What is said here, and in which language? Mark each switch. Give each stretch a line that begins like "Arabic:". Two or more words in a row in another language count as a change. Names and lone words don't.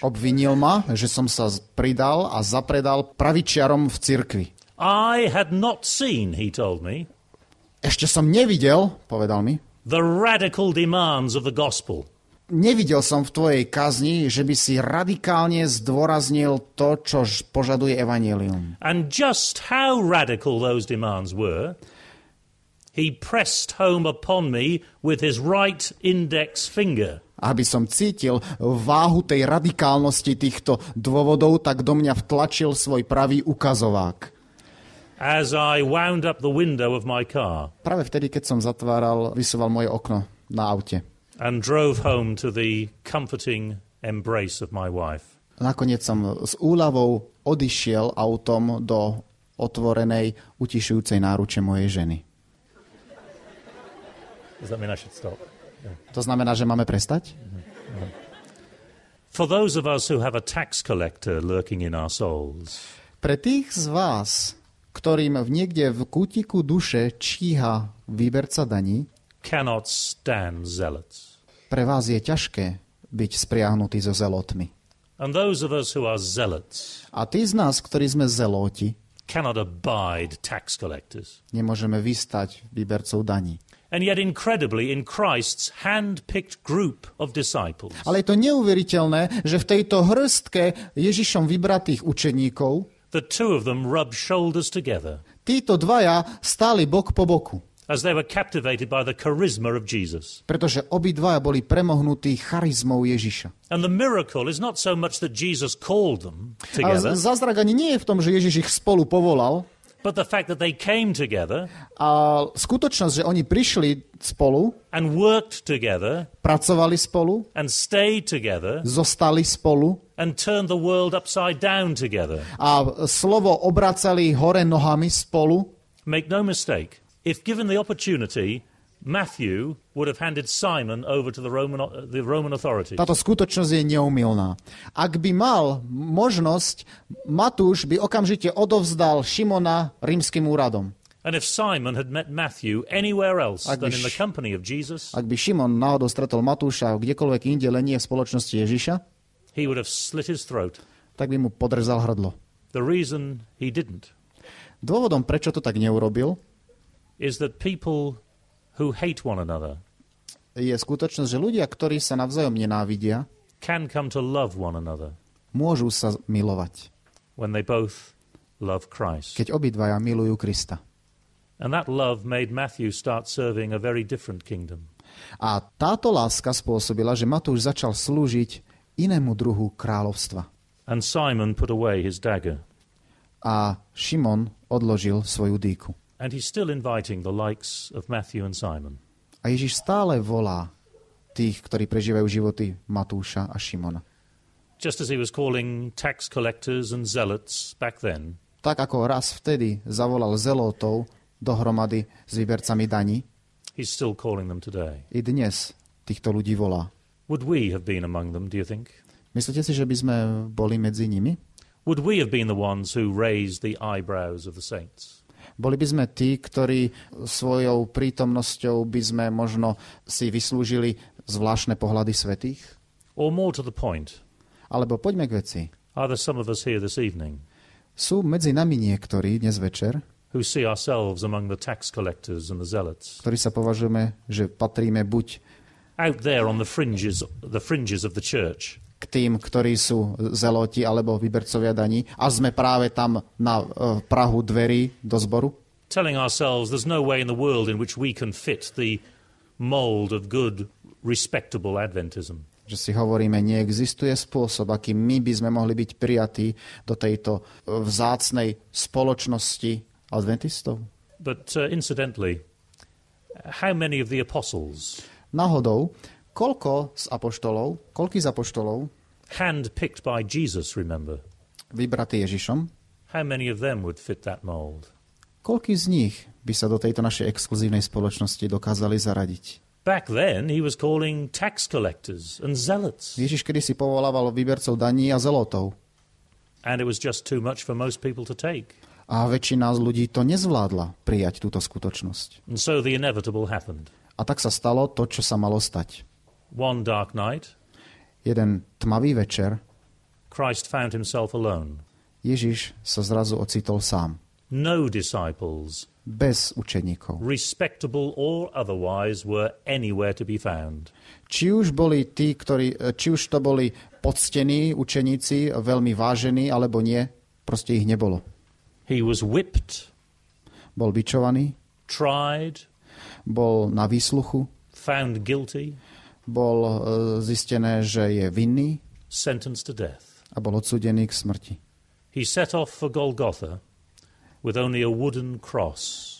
Slovak: Obvinil ma, že som sa pridal a zapredal pravičiarom v cirkvi.
English: I had not seen, he told me,
Slovak: Ešte som nevidel, povedal mi,
English: the radical demands of the gospel.
Slovak: Nevidel som v tvojej kazni, že by si radikálne zdôraznil to, čo požaduje evanjelium.
English: And just how radical those demands were, he pressed home upon me with his right index finger.
Slovak: Aby som cítil váhu tej radikálnosti týchto dôvodov, tak do mňa vtlačil svoj pravý ukazovák.
English: As I wound up the window of my car.
Slovak: Práve vtedy, keď som vysúval moje okno na aute.
English: And drove home to the comforting embrace of my wife.
Slovak: Nakoniec som s úľavou odišiel autom do otvorenej, utišujúcej náruče mojej ženy.
English: Does that mean I should stop? Yeah.
Slovak: To znamená, že máme prestať?
English: For those of us who have a tax collector lurking in our souls.
Slovak: Pre tých z vás, ktorým niekde v kútiku duše číha výberca daní,
English: cannot stand zealots.
Slovak: Pre vás je ťažké byť spriahnutý so zelotmi.
English: And those of us who are zealots.
Slovak: A tí z nás, ktorí sme zelóti,
English: cannot abide tax collectors.
Slovak: Nemôžeme vystať výbercov daní.
English: And yet incredibly in Christ's hand-picked group of disciples.
Slovak: Ale je to neuveriteľné, že v tejto hrstke Ježišom vybratých učeníkov
English: the two of them rubbed shoulders together.
Slovak: Títo dvaja stáli bok po boku.
English: As they were captivated by the charisma of Jesus.
Slovak: Pretože obidvaja boli premohnutí charizmou Ježiša.
English: And the miracle is not so much that Jesus called them together.
Slovak: A zázrak ani nie je v tom, že Ježiš ich spolu povolal.
English: But the fact that they came together.
Slovak: A skutočnosť, že oni prišli spolu.
English: And worked together.
Slovak: Pracovali spolu.
English: And stayed together.
Slovak: Zostali spolu.
English: And turned the world upside down together.
Slovak: A slovo obracali hore nohami spolu.
English: Make no mistake. If given the opportunity, Matthew would have handed Simon over to the Roman authorities.
Slovak: Táto skutočnosť je neumylná. Ak by mal možnosť, Matúš by okamžite odovzdal Šimona rímskym úradom.
English: And if Simon had met Matthew anywhere else than in the company of Jesus,
Slovak: ak by Šimon náhodou stretol Matúša kdekoľvek inde, len nie v spoločnosti Ježiša,
English: he would have slit his throat.
Slovak: Tak by mu podrezal hrdlo.
English: The reason he didn't.
Slovak: Dôvodom, prečo to tak neurobil,
English: is that people who hate one another
Slovak: je skutočnosť, že ľudia, ktorí sa navzájom nenávidia,
English: can come to love one another.
Slovak: Môžu sa milovať.
English: When they both love Christ.
Slovak: Keď obidvaja milujú Krista.
English: And that love made Matthew start serving a very different kingdom.
Slovak: A táto láska spôsobila, že Matúš začal slúžiť inému druhu kráľovstva.
English: And Simon put away his dagger.
Slovak: A Šimon odložil svoju dýku.
English: And he's still inviting the likes of Matthew and Simon.
Slovak: A Ježiš stále volá tých, ktorí prežívajú životy Matúša a Šimona.
English: Just as he was calling tax collectors and zealots back then.
Slovak: Tak ako raz vtedy zavolal zelotov dohromady s výbercami daní,
English: he's still calling them today.
Slovak: I dnes týchto ľudí volá.
English: Would we have been among them, do you think?
Slovak: Myslíte si, že by sme boli medzi nimi?
English: Would we have been the ones who raised the eyebrows of the saints?
Slovak: Boli by sme tí, ktorí svojou prítomnosťou by sme možno si vyslúžili zvláštne pohľady svätých?
English: Or more to the point.
Slovak: Alebo poďme k veci.
English: Are there some of us here this evening?
Slovak: Sú medzi nami niektorí dnes večer,
English: who see ourselves among the tax collectors and the zealots.
Slovak: Ktorí sa považujeme, že patríme buď
English: out there on the fringes of the church.
Slovak: K tým, ktorí sú zeloti alebo vybercovia daní a sme práve tam na prahu dverí do zboru.
English: Telling ourselves there's no way in the world in which we can fit the mold of good, respectable Adventism.
Slovak: Že si hovoríme, neexistuje spôsob, akým my by sme mohli byť prijatí do tejto vzácnej spoločnosti adventistov.
English: But incidentally, how many of the apostles
Slovak: náhodou, koľký z apoštolov
English: hand-picked by Jesus, remember?
Slovak: Vybratý Ježišom.
English: How many of them would fit that mold?
Slovak: Koľký z nich by sa do tejto našej exkluzívnej spoločnosti dokázali zaradiť?
English: Back then he was calling tax collectors and zealots.
Slovak: Ježiš kedysi povolával výbercov daní a zelotov.
English: And it was just too much for most people to take.
Slovak: A väčšina z ľudí to nezvládla prijať túto skutočnosť.
English: And so the inevitable happened.
Slovak: A tak sa stalo to, čo sa malo stať.
English: One dark night,
Slovak: jeden tmavý večer,
English: Christ found himself alone.
Slovak: Ježiš sa zrazu ocitol sám.
English: No disciples,
Slovak: bez učeníkov.
English: respectable or otherwise, were anywhere to be found.
Slovak: Či už to boli poctení učeníci, veľmi vážení, alebo nie, proste ich nebolo.
English: He was whipped,
Slovak: Bol bičovaný,
English: tried,
Slovak: bol na výsluchu,
English: found guilty,
Slovak: bol zistené, že je vinný
English: sentenced to death.
Slovak: a bol odsúdený k smrti.
English: He set off for Golgotha with only a wooden cross